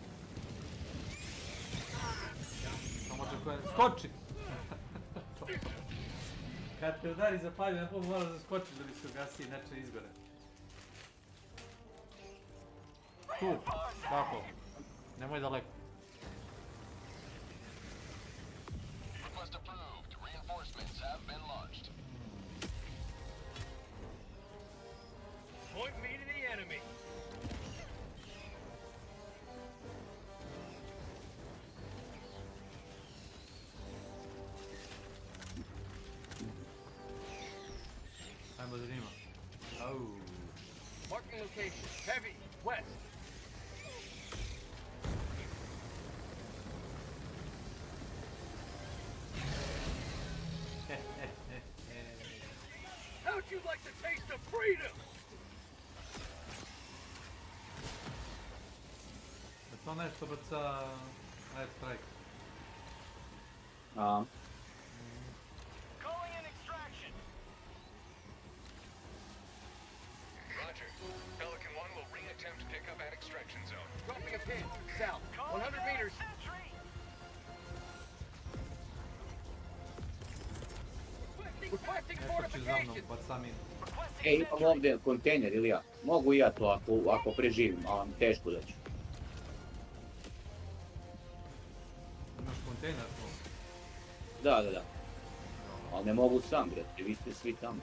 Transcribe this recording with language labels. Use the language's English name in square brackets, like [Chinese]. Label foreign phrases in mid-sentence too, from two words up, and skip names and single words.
[Bosnian] Samo očekujem. Skoči! Kad te udari zapalju, na pol moraš da skočiš da bi se ugasi, inače izgore. Tu, tako. Nemoj daleko. [English] Request approved. Reinforcements have been launched. Point me to the enemy. [Bosnian] Ajmo za njima. Au. [English] Marking location. Heavy. West. How'd you like the taste of freedom? [Bosnian] Je to nešto baca [English] air strike? A. Calling in extraction. Roger. Pelican 1 will re-attempt pickup at extraction zone. Dropping a pin. South. 100 meters. [Bosnian] za mnom, bacamin. Imam ovdje kontejner, ili ja? Mogu i ja to ako preživim, ali teško da ću. Imaš kontejner to? Da. Ali ne mogu sam, brate, vi ste svi tamo.